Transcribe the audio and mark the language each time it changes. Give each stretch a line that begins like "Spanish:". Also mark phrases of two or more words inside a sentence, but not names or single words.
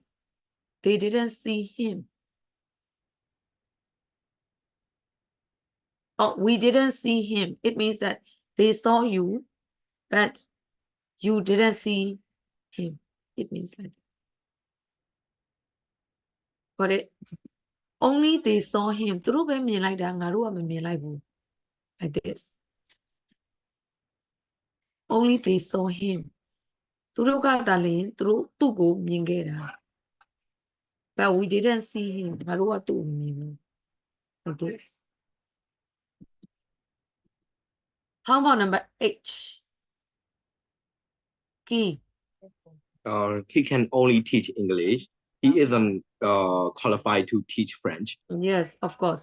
English: They didn't see him. Oh, we didn't see him. It means that they saw you, but you didn't see him. It means like, got it? Only they saw him.
Burmese: သူတို့ပဲမြင်လိုက်တာငါတို့ကမမြင်လိုက်ဘူး
English: like this. Only they saw him.
Burmese: သူတို့ကသာလျှင်သူ့ကိုမြင်ခဲ့တာ
English: but we didn't see him.
Burmese: ငါတို့ကသူ့ကိုမမြင်ဘူး
English: like this. How about number H? Key. He can only teach English. He isn't qualified to teach French. Yes, of course.